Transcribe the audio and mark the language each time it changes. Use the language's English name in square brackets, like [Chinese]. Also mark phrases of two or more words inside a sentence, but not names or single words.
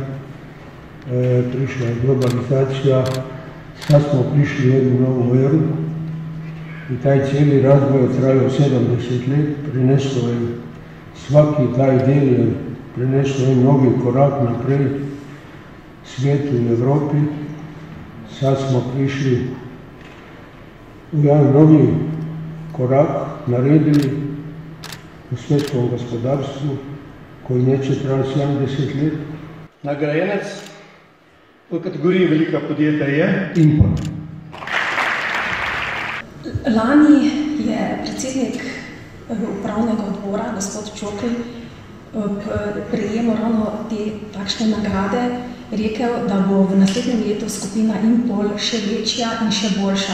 [Croatian] Prišla je globalizacija, sad smo prišli u jednu novu eru i taj cijeli razvoj je trajao 70 let, prineslo je svaki taj del je prineslo je novi korak naprijed svijetu i Evropi. Sad smo prišli u jedan novi korak, naredili u svjetskom gospodarstvu koji neće trajati 70 let. [Slovenian] Nagrajenec v kategoriji velika podjetja je Impol. Lani je predsednik upravnega odbora, gospod Čokl, prejemal ravno te takšne nagrade, rekel, da bo v naslednjem letu skupina Impol še večja in še boljša.